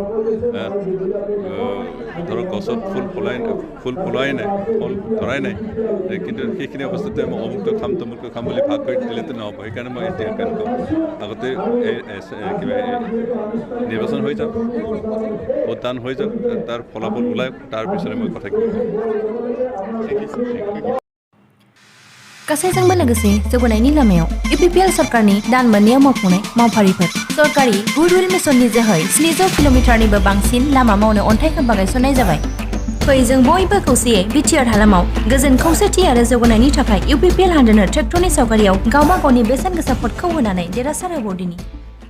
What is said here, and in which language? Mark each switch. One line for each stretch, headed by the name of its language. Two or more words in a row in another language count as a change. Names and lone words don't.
Assamese: ধৰক গছত ফুল ফুলাই নাই, ফল ধৰাই নাই, কিন্তু সেইখিনি অৱস্থাতে মই অমুকটো খাম তমুকটো খাম বুলি ভাগ কৰি দিলেতো নহ'ব। সেইকাৰণে মই এতিয়া কাৰণে কওঁ, আগতে কিবা নিৰ্বাচন হৈ যাওক, ভোটদান হৈ যাওক, তাৰ ফলাফল ওলাই তাৰপিছতে মই কথা ক'ম।
Bodo: गासैजोंबो लोगोसे जौगानायनि लामायाव UPPL सरकारनि दान मोननायाव मावफुंनाय मावफारिफोर। सरकारि गुडविल मिशननि जोहै 700 किल'मिटारनिबो बांसिन लामा मावनो अन्थाइ खोम्बा गायसननाय जाबाय। फै जों बयबो खौसेयै बिटिआर हालामाव गोजोन खौसेथि आरो जौगानायनि थाखाय UPPL हानजानो ट्रेक्टरनि सावगारियाव गावबा गावनि बेसेन गोसा भटखौ होनानै देरहासार होबावदिनि।